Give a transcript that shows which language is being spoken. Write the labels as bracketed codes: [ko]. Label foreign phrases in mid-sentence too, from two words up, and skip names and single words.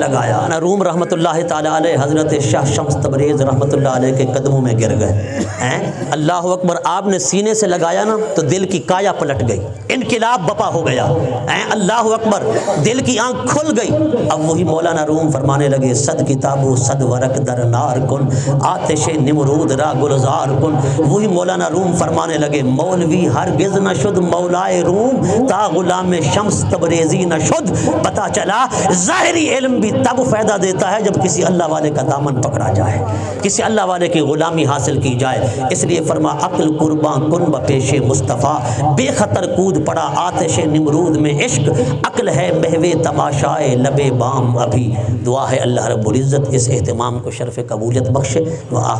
[ur] لگایا نا روم رحمت اللہ تعالی علیہ حضرت شاہ شمس تبریز رحمت اللہ علیہ کے قدموں میں گر گئے [ar] اللہ اکبر [ur] آپ نے سینے سے لگایا نا تو دل کی کایا پلٹ گئی انقلاب بپا ہو گیا [ar] اللہ اکبر [ur] دل کی آنکھ کھل گئی اب وہی مولانا روم فرمانے لگے [fa] صد کتاب و صد ورق در نار کن آتش نمرود را گلزار کن [ur] وہی مولانا روم فرمانے لگے [fa] مولوی ہرگز نہ شد مولائے روم تا غلام شمس تبریزی نہ شد [ur] پتا چلا ظاہری علم بھی تب فائدہ دیتا ہے جب کسی اللہ والے کا دامن پکڑا جائے کسی اللہ والے کی غلامی حاصل کی جائے اس لیے فرما [fa] عقل قربان کن بپیش مصطفیٰ [ur] بے خطر کود پڑا آتش نمرود میں عشق عقل ہے محو تماشائے لبے بام ابھی بھی دعا ہے اللہ رب العزت اس اہتمام کو شرف قبولیت بخشے۔